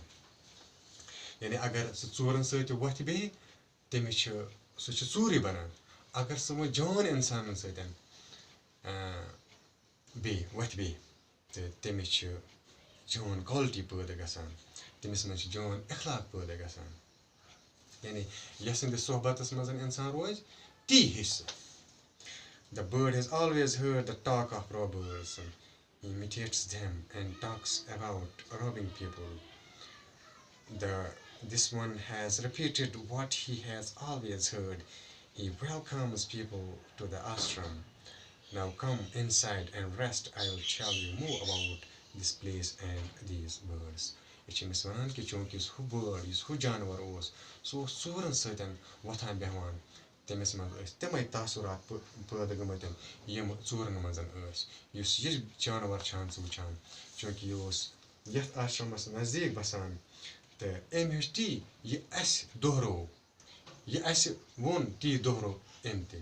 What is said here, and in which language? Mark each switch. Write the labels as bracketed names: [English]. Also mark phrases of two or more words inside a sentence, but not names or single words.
[Kashmiri] یعنی اگر سُہ ژوٗرن سۭتۍ وۄتھِ بیٚہہِ تٔمِس چھُ سُہ چھُ ژوٗرٕے بنان. اگر سُہ وۄنۍ جان اِنسانن سۭتۍ وۄتھِ بیٚہہِ تہٕ تٔمِس چھِ جان کالٹی پٲدٕ گژھان تٔمِس منٛز چھِ جان اخلاق پٲدٕ گژھان. یعنی یَتھ سٕنٛدِس صحبتس منٛز اِنسان روزِ تی ہیٚچھِ سُہ. [English] The bird has always heard the talk of robbers. He imitates them and talks about robbing people. This one has repeated what he has always heard. He welcomes people to the ashram. Now come inside and rest. I will tell you more about this place and these birds. [Kashmiri] یہِ چھِ أمِس وَنان کہِ چوٗنٛکہِ یُس ہُہ بٲرڈ یُس ہُہ جانوَر اوس سُہ اوس ژوٗرَن سۭتۍ وۄتھان بیٚہوان تٔمِس منٛز ٲسۍ تِمَے تاثُرات پٲدٕ گٔمٕتۍ یِم ژوٗرَن منٛز ٲسۍ. یُس یہِ جانوَر چھان ژٕ وٕچھان چوٗنٛکہِ یہِ اوس یَتھ آشرمَس نزدیٖک بَسان تہٕ أمۍ ہیوٚچھ تی یہِ اَسہِ دوہرو یہِ اَسہِ ووٚن تی دوہرو أمۍ تہِ.